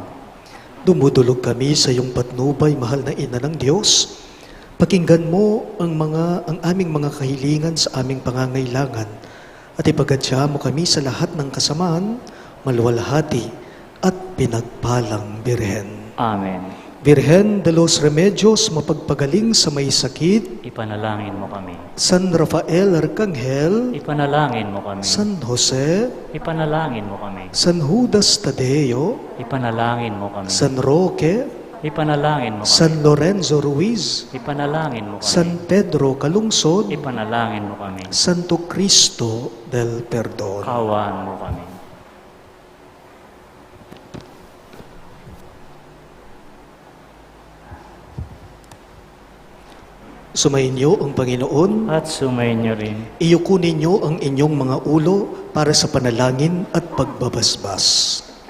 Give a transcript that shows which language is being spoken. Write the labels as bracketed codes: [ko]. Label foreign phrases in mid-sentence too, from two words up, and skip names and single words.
[tl] Dumudulog kami sa iyong patnubay, mahal na Ina ng Diyos. Pakinggan mo ang aming mga kahilingan sa aming pangangailangan at ipagadya mo kami sa lahat ng kasamaan, maluwalhati at pinagpalang Birhen. Amen. Virgen de los Remedios, mapagpagaling sa may sakit. Ipanalangin mo kami. San Rafael Arcangel. Ipanalangin mo kami. San Jose. Ipanalangin mo kami. San Judas Tadeo. Ipanalangin mo kami. San Roque. Ipanalangin mo kami. San Lorenzo Ruiz. Ipanalangin mo kami. San Pedro Calungsod. Ipanalangin mo kami. Santo Cristo del Perdón. Kaawaan mo kami. Sumainyo ang Panginoon. At sumayin niyo rin. Iyuko ninyo ang inyong mga ulo para sa panalangin at pagbabasbas.